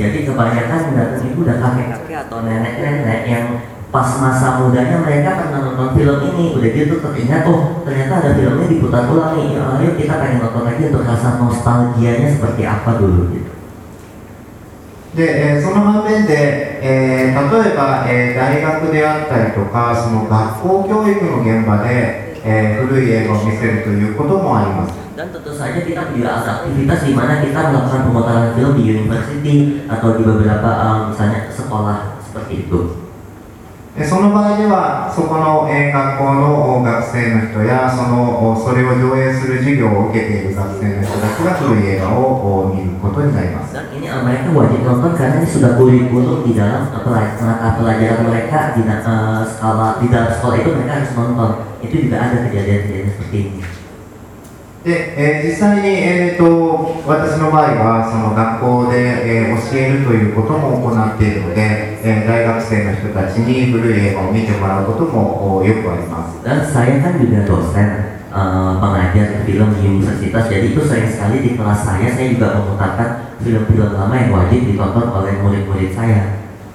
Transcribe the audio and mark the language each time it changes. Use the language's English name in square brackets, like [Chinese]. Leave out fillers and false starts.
[Indonesian] jadi kebanyakan datang ibu dan kakek-kakek atau nenek-nenek yang pas masa mudanya mereka pernah nonton film ini, udah gitu teringat, oh ternyata ada filmnya diputar ulang nih, yuk kita pengen nonton lagi untuk rasa nostalgianya seperti apa dulu gitu. [Japanese] で、その反面で、例えば、大学であったりとか、その学校教育の現場で、古い映画を見せるということもあります。 [Indonesian] dan tentu saja kita juga ada aktivitas di mana kita melakukan pemutaran film di university atau di beberapa misalnya sekolah seperti itu。 [Japanese] その場合ではそこの学校の学生の人や それを上映する授業を受けている学生の人たちが古い映画を見ることになります。 [Indonesian] ini mereka wajib nonton karena ini sudah kurikulum di dalam pelajaran mereka di dalam sekolah itu, mereka harus nonton. Itu juga ada kejadian-kejadian seperti ini。 [Japanese] で、実際に私の場合はその学校で、教えるということも行っているので、大学生の人たちに古い映画を見てもらうこともよくあります。 [Indonesian] dan saya kan juga dosen pengajar film di universitas, jadi itu sering sekali di kelas saya juga memutarkan film-film lama yang wajib ditonton oleh murid-murid saya。